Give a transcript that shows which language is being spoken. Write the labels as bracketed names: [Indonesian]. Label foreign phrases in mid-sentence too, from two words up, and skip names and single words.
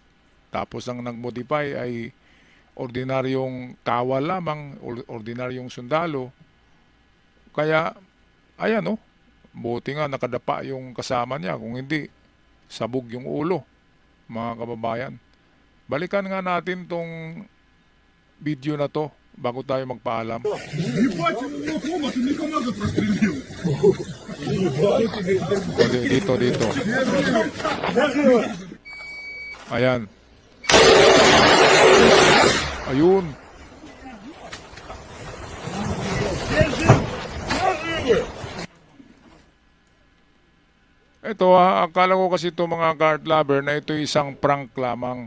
[Filipino] Tapos ang nag-modify ay ordinaryong kawal lamang, ordinaryong sundalo. Kaya, ayan buti nga nakadapa yung kasama niya. Kung hindi, sabog yung ulo, mga kababayan. Balikan nga natin tong video na to bago tayo magpaalam. [Russian] Ебать, он его дома, ты мне команду прострелил! [Filipino] Dito. Ayan. Ayun. Ito akala ko kasi ito mga [English] kart lover [Filipino] na ito isang prank lamang.